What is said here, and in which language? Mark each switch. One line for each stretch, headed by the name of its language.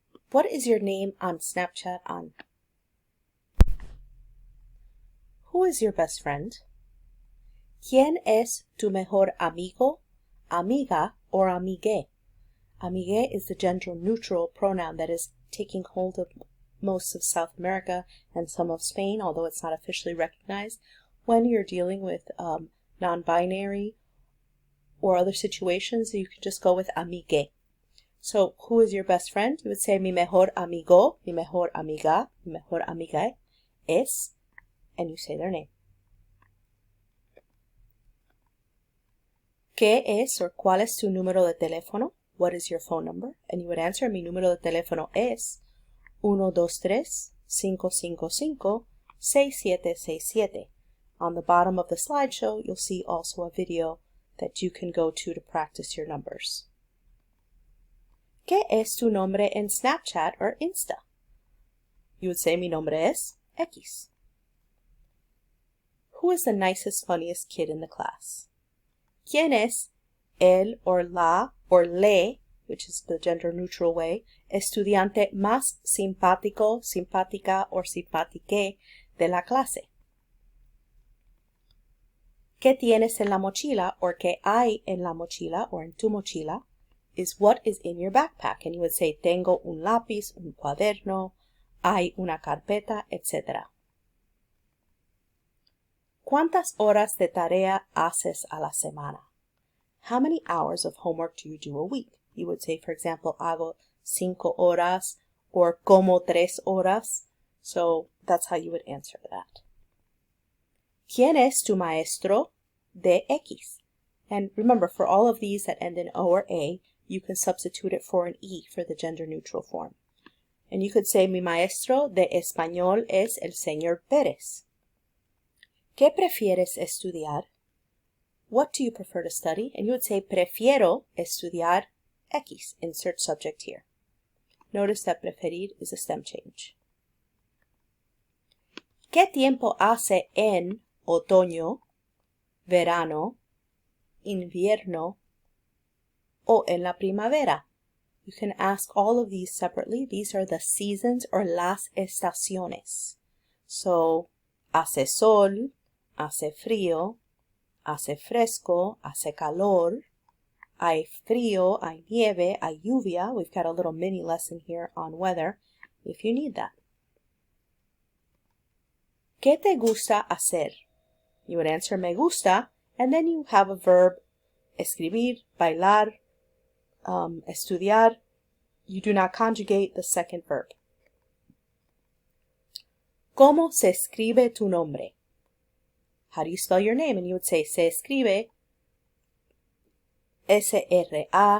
English: What is your name on Snapchat on? Who is your best friend?
Spanish: ¿Quién es tu mejor amigo, amiga, or amigue?
English: Amigue is the gender-neutral pronoun that is taking hold of most of South America and some of Spain, although it's not officially recognized. When you're dealing with non-binary or other situations, you can just go with amigue. So, who is your best friend?
Spanish: You would say, mi mejor amigo, mi mejor amiga, mi mejor amiga es, and you say their name. ¿Qué es or cuál es tu número de teléfono?
English: What is your phone number? And you would answer, mi número de teléfono es 123-555-6767. On the bottom of the slideshow, you'll see also a video that you can go to practice your numbers.
Spanish: ¿Qué es tu nombre en Snapchat or Insta? You would say, mi nombre es X.
English: Who is the nicest, funniest kid in the class?
Spanish: ¿Quién es el or la or le, which is the gender neutral way, estudiante más simpático, simpática or simpátique de la clase? ¿Qué tienes en la mochila or qué hay en la mochila or en tu mochila is what is in your backpack. And you would say tengo un lápiz, un cuaderno, hay una carpeta, etc. ¿Cuántas horas de tarea haces a la semana?
English: How many hours of homework do you do a week? You would say, for example, hago 5 horas or como 3 horas. So that's how you would answer that. ¿Quién es tu maestro de X? And remember, for all of these that end in O or A, you can substitute it for an E for the gender neutral form.
Spanish: And you could say, mi maestro de español es el señor Pérez. ¿Qué prefieres estudiar?
English: What do you prefer to study? And you would say, prefiero estudiar X. Insert subject here. Notice that preferir is a stem change.
Spanish: ¿Qué tiempo hace en otoño, verano, invierno, o en la primavera?
English: You can ask all of these separately. These are the seasons or las estaciones.
Spanish: So, hace sol, hace frío, hace fresco, hace calor, hay frío, hay nieve, hay lluvia.
English: We've got a little mini lesson here on weather if you need that. ¿Qué te gusta hacer? You would answer me gusta, and then you have a verb, escribir, bailar, estudiar. You do not conjugate the second verb.
Spanish: ¿Cómo se escribe tu nombre?
English: How do you spell your name? And you would say, se escribe S-R-A-E-L-K-E.